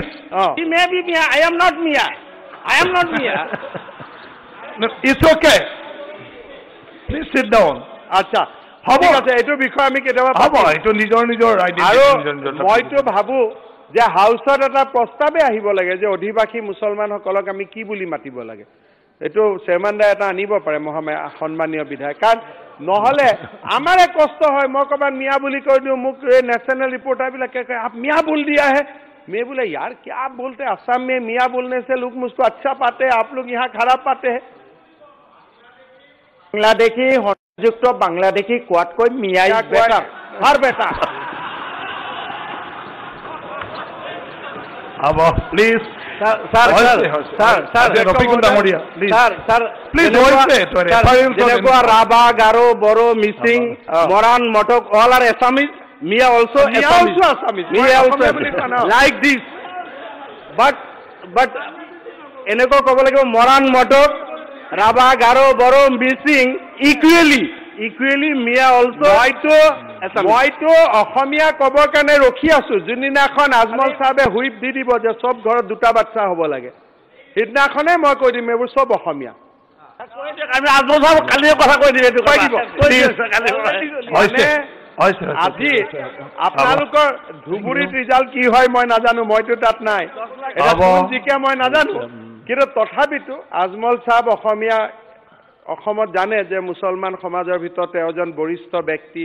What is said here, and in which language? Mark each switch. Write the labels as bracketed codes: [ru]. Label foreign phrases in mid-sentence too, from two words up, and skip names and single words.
[en] He may be Miya I am not Miya It's okay please sit down [as] আচ্ছা হ'ব আছে এইটো বিষয় আমি কেতিয়াবা হ'ব এইটো নিজৰ আইডেন্টিটি মইতো ভাবো যে হাউচত এটা প্ৰস্তাৱে আহিব লাগে যে অধিবাসী মুছলমানসকলক আমি কি বুলি মাতিব লাগে এইটো চেয়াৰমেনদাই এটা আনিব পাৰে সন্মানীয় বিধায়ক কাৰণ নহ'লে আমাৰে কষ্ট হয় মই ক'ৰবাত মিয়া বুলি কৈ দিওঁ মোক এই নেশ্যনেল ৰিপৰ্টাৰবিলাকে কয় [hi] आप मियाँ बोल दिया है मैं बोला यार क्या आप बोलते हैं असम में मियाँ बोलने से लोग मुझको अच्छा पाते हैं आप लोग यहाँ खराब पाते हैं [as] বাংলাদেশী সংযুক্ত বাংলাদেশী কোৱাতকৈ মিয়াই [en] better far better [hi] अब प्लीज [en] सर राभा गारो बोरो मिसिंग मोरान मटक all are Assamese Mia also like this but [as] এনেকৈ ক'ব লাগিব মোৰাণ মটক ৰাভা গাৰো বড়ো মিচিং [en] equally Mia also [as] মইতো অসমীয়া ক'বৰ কাৰণে ৰখি আছো যোনদিনাখন আজমল সাহেবে হুইপ দি দিব যে সব ঘৰত দুটা বাচ্চা হ'ব লাগে সিদিনাখনে মই কৈ দিম এইবোৰ সব অসমীয়া আমি আজমল সাহেব কালিয়ে কথা কৈ দিম এইটো কৈ দিব আজি আপোনালোকৰ ধুবুৰীত ৰিজাল্ট কি হয় মই নাজানো মইতো তাত নাই এটা জিকে মই নাজানো কিন্তু তথাপিতো আজমল সাহেব অসমত জানে যে মুছলমান সমাজৰ ভিতৰত এজন বৰিষ্ঠ ব্যক্তি